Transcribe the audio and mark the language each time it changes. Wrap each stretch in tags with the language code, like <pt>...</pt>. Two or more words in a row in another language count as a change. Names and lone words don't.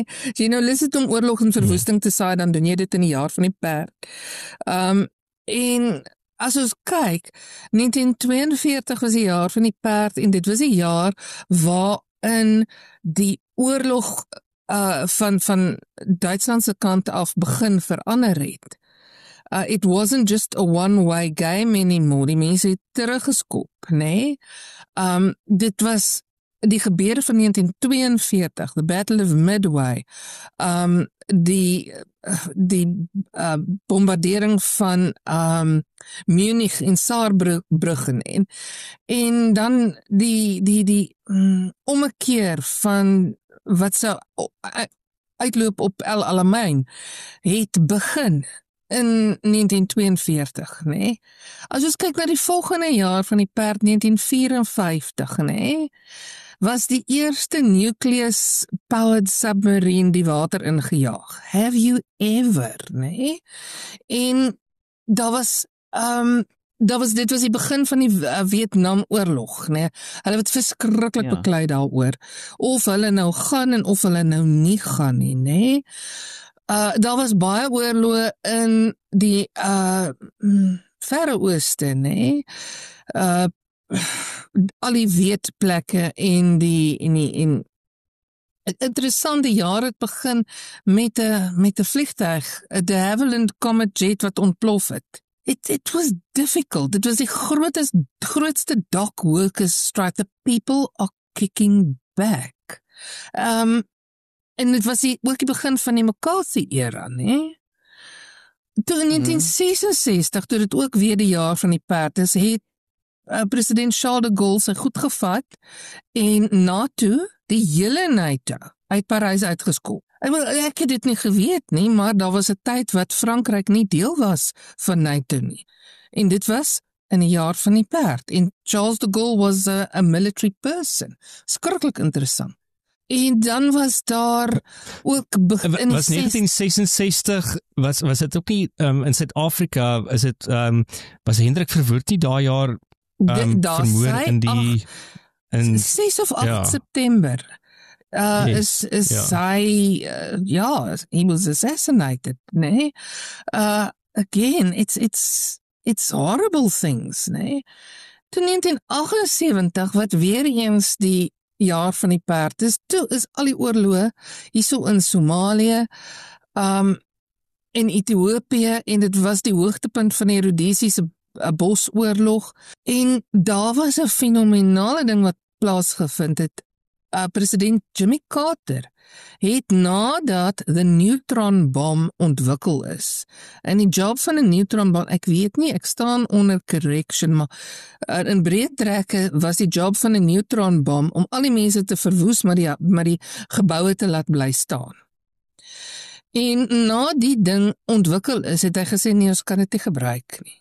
<af>As jy nou lus het om oorlog en verwoesting te saai, dan doen jy dit in die jaar van die perd. En as ons kyk, 1942 was die jaar van die perd en dit was die jaar waarin die oorlog van Duitsland se kant af begin verander het.</af> <en>It wasn't just a one-way game anymore.</en> <af>Die mense het teruggeskop, né? Dit was die gebeure van 1942,</af> <en>the Battle of Midway,</en> <af>die bombardering van Munich en Saarbrücken en dan die ommekeer van wat sou uitloop op El Alamein het begin in 1942, né? As ons kyk na die volgende jaar van die perd 1954, né? Was die eerste</af> <en>nucleus-powered submarine</en> <af>die water ingejaag.</af> <en>Have you ever,</en> <af>né? En dit was die begin van die Vietnamoorlog, né? Hulle het verskriklik beklei daaroor, of hulle nou gaan en of hulle nou nie gaan nie, né? Daar was baie oorloë in die Verre Ooste, né? Al die weetplekke en interessante jaar het begin met 'n vliegtuig, 'n de Havilland Comet jet wat ontplof het.</af> <en>It was difficult. It was</en> <af>die grootste</af> <en>dock workers strike. The people are kicking back.</en> <af>En dit was ook die begin van die McCarthy-era, né? Toe in 1966, toe dit ook weer die jaar van die perd is, het president Charles de Gaulle sy goed gevat en NATO, die hele NATO, uit Parys uitgeskop. Ek het dit nie geweet nie, maar daar was 'n tyd wat Frankryk nie deel was van NATO nie. En dit was in die jaar van die perd.</af> <en>En Charles de Gaulle was a military person.</en> <af>Skrikkelik interessant. En dan was daar ook in was 1966 was dit ook nie in Suid-Afrika, is dit was Hendrik Verwoerd nie daai jaar vermoor in die</af> <en>6 of 8 September. Yes, hy he was assassinated, nee? Again, it's horrible things,</en> <af>nee? Toe 1978, wat weer eens die jaar van die perd is, toe is al die oorloë hierso in Somalië, en Ethiopië, en dit was die hoogtepunt van die Rhodesiese bosoorlog, en daar was 'n fenominale ding wat plaasgevind het. President Jimmy Carter het nadat</af> <en>the neutron bomb</en> <af>ontwikkel is, en die job van 'n</af> <en>neutron bomb,</en> <af>ek weet nie, ek staan onder correction, maar in breë trekke was die job van 'n</af> <en>neutron bomb</en> <af>om al die mense te verwoes, maar die geboue te laat bly staan. En na die ding ontwikkel is, het hy gesê, nee, ons kan dit nie gebruik nie.</af>